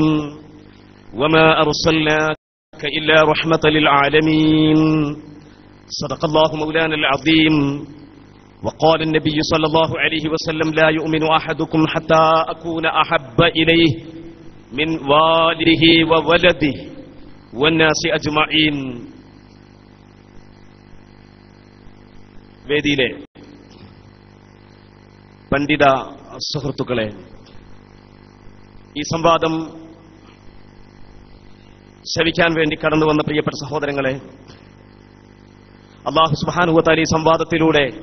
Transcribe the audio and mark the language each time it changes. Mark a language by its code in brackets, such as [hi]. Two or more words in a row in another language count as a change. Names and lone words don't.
[ar] وما أرسلناك إلا رحمة للعالمين. صدق الله مولانا العظيم. وقال النبي صلى الله عليه وسلم لا يؤمن أحدكم حتى أكون أحب إليه من والده وولده والناس أجمعين. [ml] വേദിയിലെ പണ്ഡിത സുഹൃത്തുക്കളെ, ഈ സംവാദം ശ്രവിക്കാൻ വേണ്ടി കടന്നു വന്ന പ്രിയപ്പെട്ട സഹോദരങ്ങളെ, [ar] الله سبحانه وتعالى [ml] ഈ സംവാദത്തിലൂടെ